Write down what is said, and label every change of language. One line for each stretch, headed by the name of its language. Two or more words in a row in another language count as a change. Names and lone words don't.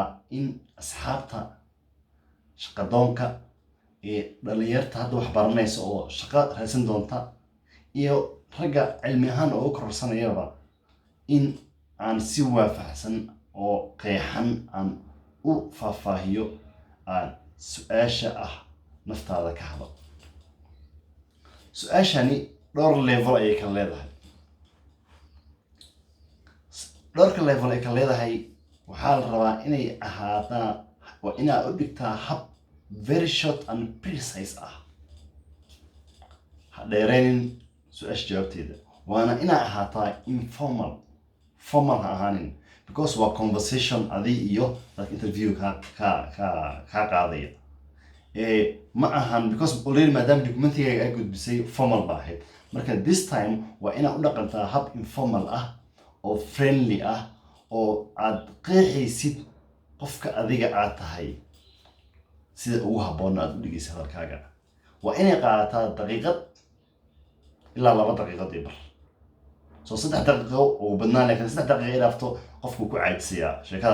Somali: in asxaabta shaqadoonka ee dhalinyarta hadda wax baranaysa oo shaqo raadsan doonta iyo ragga cilmi ahaan oo u kororsanayaba in aan si waafaqsan oo qeexan aan u faahfaahiyo aan su'aasha ah naftaada ka hadlo su'aashani dhowr level ayay kala leedahay dhowrka level ay kala leedahay waxaa la rabaa inay ahaataa waa inaad u dhigtaa hab
English: very short and precise
Somali: ah ha dheeraynin su'aasha jawaabteeda waana inaad ahaataa
English: informal formal
Somali: ha ahaanin because waa conversation adi iyo dadka interview ka qaadaya ma ahan because already maadaama documentigaaga aad gudbisay formal ba ahayd marka
English: this time
Somali: waa inaad u dhaqantaa hab informal ah oo friendly ah oo aad qeexaysid qofka adiga aad tahay sida ugu habboon aad u dhigaysa hadalkaaga waa inay qaadataa daqiiqad ilaa 2 daqiiqad iyo bar so 3 daqiiqo oo badnaan laakiin 3 daqiiqo ilaafto qofku ku caajisaya sheekada